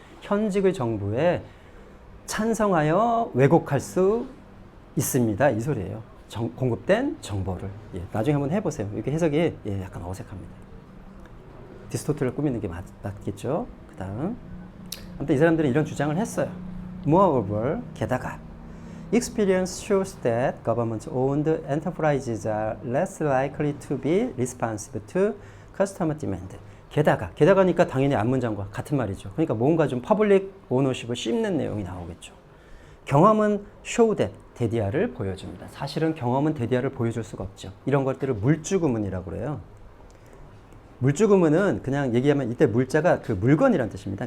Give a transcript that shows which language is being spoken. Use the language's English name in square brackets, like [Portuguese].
[Korean] 현직의 정부에 찬성하여 왜곡할 수 있습니다. 이 소리예요. 공급된 정보를. 예, 나중에 한번 해보세요. 이렇게 해석이 약간 어색합니다. 디스토트를 꾸미는 게 맞겠죠. 그 다음 아무튼 이 사람들은 이런 주장을 했어요. [English] Moreover, [Korean] 게다가 [English] Experience shows that government-owned enterprises are less likely to be responsive to customer demand. [Korean] 게다가니까 당연히 앞문장과 같은 말이죠. 그러니까 뭔가 좀 퍼블릭 오너십을 씹는 내용이 나오겠죠. 경험은 show that, 대디아를 보여줍니다. 사실은 경험은 대디아를 보여줄 수가 없죠. 이런 것들을 물주구문이라고 그래요. 물주구문은 그냥 얘기하면 이때 물자가 그 물건이라는 뜻입니다.